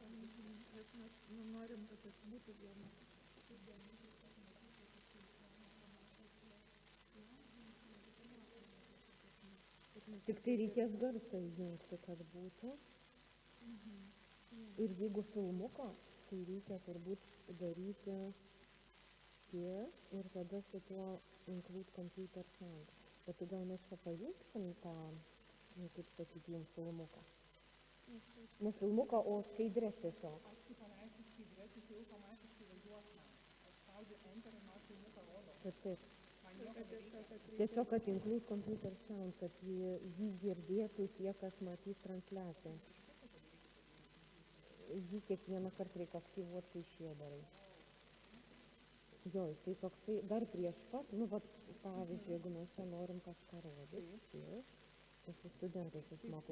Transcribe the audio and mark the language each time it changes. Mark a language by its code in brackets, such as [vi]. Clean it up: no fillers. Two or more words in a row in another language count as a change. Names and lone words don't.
[lt] Nes mes norim, kad jis būtų vienas. Tik tai reikės garsą įjungti, kad būtų. Ir jeigu filmuko, tai reikia turbūt daryti ir tada su tuo [en] include computer sound. [lt] Bet tu gal mes čia pajungsim tą, kaip sakyti, jums filmuką. Ne filmuką, o skaidrės tiesiog. Aš kai paleisiu skaidrės, jis jau automatiškai važiuos man. Aš spaudžiu enter ir man filmuką rodo. Taip. Man nieko nereikia. Tiesiog, kad [en] include computer sound, [lt] kad jį girdėtų tie, kas matys transliaciją. Jį kiekvieną kartą reikia aktyvuoti, kai šie darai. Jo, jisai toksai, dar prieš pat, pavyzdžiui, jeigu mes čia norim kažką rodyti, aš su studentais išmokau